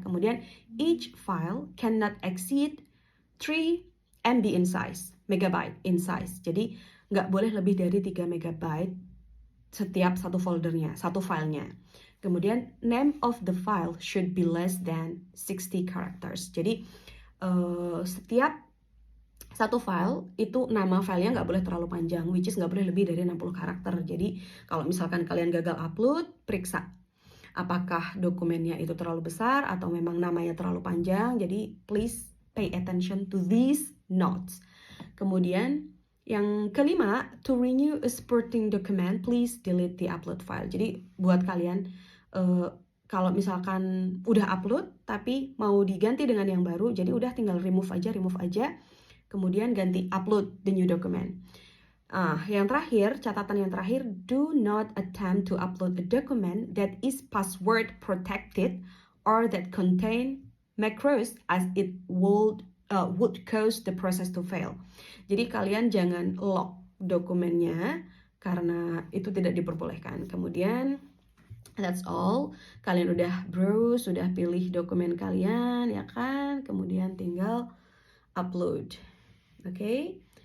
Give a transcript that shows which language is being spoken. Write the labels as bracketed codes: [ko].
[en] Kemudian, each file cannot exceed 3 MB in size, megabyte in size. [id] Jadi nggak boleh lebih dari 3 megabyte setiap satu foldernya, satu filenya. [en] Kemudian name of the file should be less than 60 characters. [id] Jadi setiap satu file itu nama filenya nggak boleh terlalu panjang, [en] which is [id] nggak boleh lebih dari 60 karakter. Jadi kalau misalkan kalian gagal upload, periksa apakah dokumennya itu terlalu besar atau memang namanya terlalu panjang. Jadi [en] please pay attention to these notes. [id] Kemudian yang kelima, [en] to renew a supporting document, please delete the upload file. [id] Jadi buat kalian, kalau misalkan udah upload tapi mau diganti dengan yang baru, jadi udah tinggal remove aja, kemudian ganti [en] upload the new document. [id] Yang terakhir, catatan yang terakhir, [en] do not attempt to upload a document that is password protected or that contain macros, as it would cause the process to fail. [id] Jadi kalian jangan lock dokumennya karena itu tidak diperbolehkan. Kemudian [en] that's all. [id] Kalian udah browse, sudah pilih dokumen kalian ya kan? Kemudian tinggal upload. Oke?